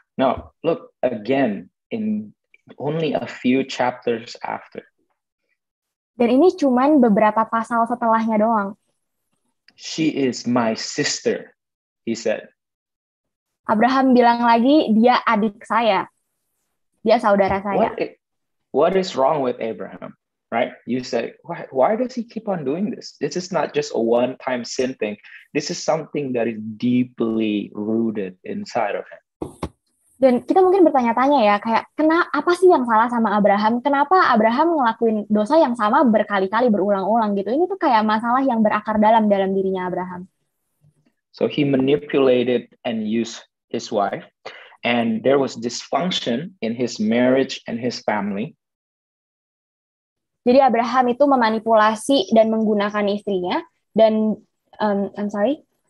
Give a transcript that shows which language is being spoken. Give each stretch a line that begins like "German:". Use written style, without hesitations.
English: Now, look again in only a few chapters after.
Indonesian: Dan ini cuman beberapa pasal setelahnya doang.
English: She is my sister, he said.
Indonesian: Abraham bilang lagi, dia adik saya. Dia saudara saya.
English: What is wrong with Abraham? Right? You say, why does he keep on doing this? This is not just a one-time sin thing. This is something that is deeply rooted inside of him.
Indonesian: Dan kita mungkin bertanya-tanya ya, kayak apa sih yang salah sama Abraham? Kenapa Abraham ngelakuin dosa yang sama berkali-kali berulang-ulang gitu? Ini tuh kayak masalah yang berakar dalam dirinya Abraham.
English: So he manipulated and used his wife, and there was dysfunction in his marriage and his family.
Indonesian: Jadi Abraham itu memanipulasi dan menggunakan istrinya dan
English: I'm sorry.